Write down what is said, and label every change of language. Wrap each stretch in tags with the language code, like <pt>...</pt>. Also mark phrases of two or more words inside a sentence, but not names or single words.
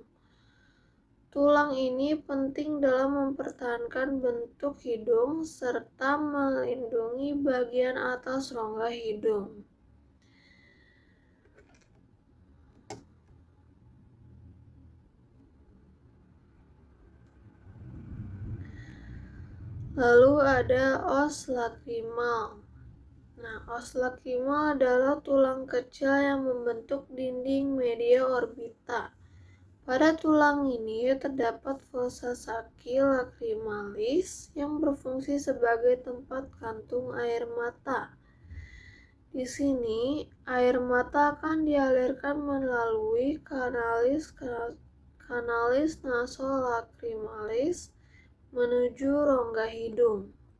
<id>Tulang ini penting dalam mempertahankan bentuk hidung serta melindungi bagian atas rongga hidung. Lalu ada</id> <la>os lacrimal. Os lacrimal</la> <id>adalah tulang kecil yang membentuk dinding media orbita. Pada tulang ini terdapat</id> <la>fossa sacchi lacrimalis</la> <id>yang berfungsi sebagai tempat kantung air mata. Di sini, air mata akan dialirkan melalui kanalis nasolacrimalis menuju rongga hidung.</id>